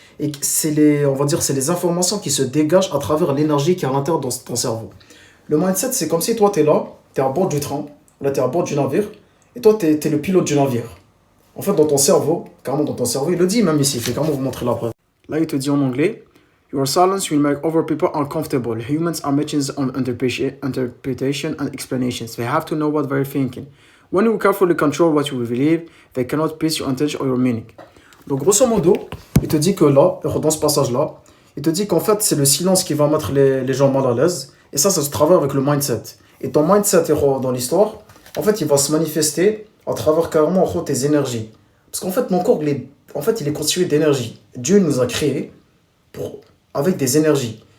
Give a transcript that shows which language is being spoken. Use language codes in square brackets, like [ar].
[fr] Et c'est les informations qui se dégagent à travers l'énergie qui est à l'intérieur de ton cerveau. Le mindset, c'est comme si toi, tu es là, tu es à bord du train, là, tu es à bord du navire, et toi, tu es le pilote du navire. En fait, dans ton cerveau, carrément dans ton cerveau, il le dit même ici, je vais carrément vous montrer la preuve. Là, il te dit en anglais, [en] Your silence will make other people uncomfortable. Humans are machines on interpretation and explanations. They have to know what they're thinking. When you carefully control what you believe, they cannot piece your intention or your meaning. [fr] Donc, grosso modo, il te dit que là, dans ce passage-là, il te dit qu'en fait, c'est le silence qui va mettre les gens mal à l'aise. Et ça se travaille avec le mindset. Et ton mindset, dans l'histoire, en fait, il va se manifester à travers carrément tes énergies. Parce qu'en fait, mon corps, il est constitué d'énergie. Dieu nous a créés avec des énergies.